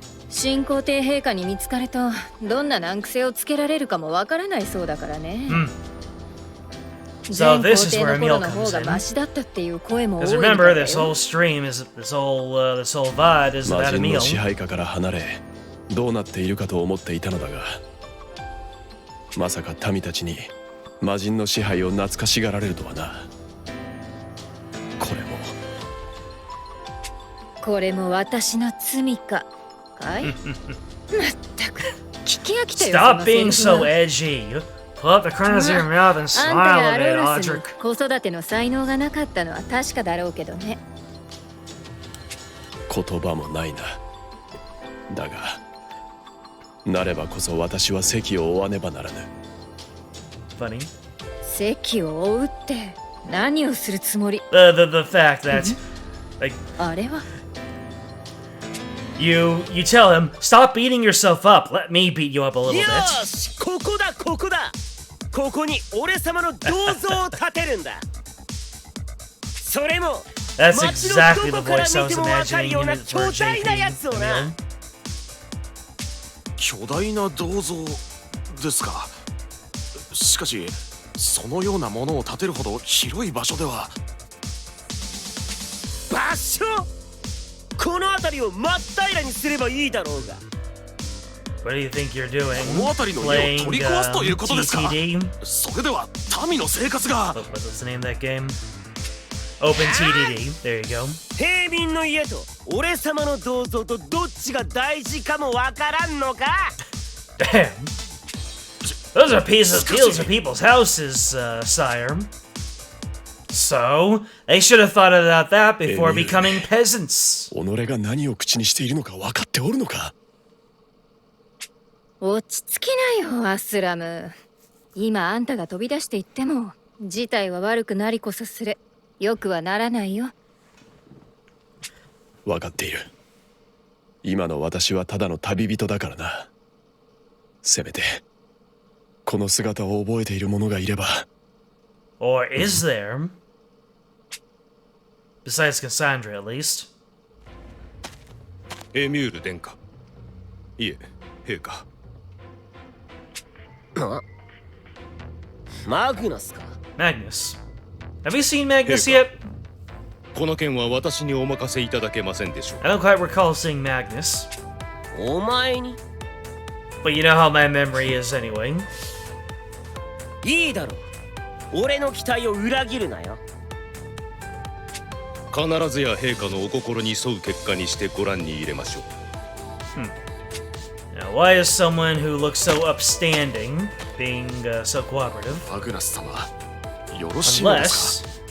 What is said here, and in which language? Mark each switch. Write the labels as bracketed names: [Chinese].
[Japanese] 新皇帝陛下に見つかると、どんな難癖をつけられるかもわからないそうだからね。 [English] So this is where Emil comes in. Because remember, this whole stream is this whole VOD is about Emil. [Japanese] 支配下から離れ、どうなっているかと思っていたのだが、まさか民たちに魔人の支配を懐かしがられるとはな。これも私の罪か。はい。まったく聞き飽きたよ。 [English] Stop being so edgy. Pull up the corners of your mouth and smile a bit, Audric. [Japanese] 子育ての才能がなかったのは確かだろうけどね。言葉もないな。だが、なればこそ私は席を追わねばならぬ。 [English] Funny. [Japanese] 席を追うって何をするつもり？ [English] The fact that, like, [Japanese] あれは。 [English] You tell him, stop beating yourself up. Let me beat you up a little bit. [Japanese] ここだここだ。ここに俺様の銅像を建てるんだ。それも [English] That's exactly the voice I was imagining in his version. [Japanese] 巨大な銅像ですか。しかしそのようなものを建てるほど広い場所では。場所？この辺りを真っ平らにすればいいだろうが。 [English] What do you think you're doing? [Japanese] この辺りの家を取り壊すということですか。 [English] TTD? [Japanese] それでは民の生活が。 [English] What's the name of that game? Open TDD. There you go. [Japanese] 平民の家と俺様の銅像とどっちが大事かもわからんのか。 [English] Damn. Those are fields of people's houses, sire. So, they should have thought about that before Emil. becoming peasants. [Japanese] 己が何を口にしているのか分かっておるのか。落ち着きなよアスラム。今あんたが飛び出していっても事態は悪くなりこそすれ。よくはならないよ。分かっている。今の私はただの旅人だからな。せめてこの姿を覚えている者がいれば。 [English] Or is there? Besides Cassandra, at least. [Japanese] エミュール殿下。いえ、陛下。マグナスか。 [English] Magnus. Have you seen Magnus Here yet? [Japanese] この件は私にお任せいただけませんでしょう。 [English] I don't quite recall seeing Magnus. [Japanese] お前に [English] But you know how my memory is anyway. [Japanese] いいだろう。俺の期待を裏切るなよ。必ずや陛下のお心に沿う結果にしてご覧に入れましょう。 [English] Now, why is someone who looks so upstanding being so cooperative? [Japanese] マグナス様、よろしいのですか。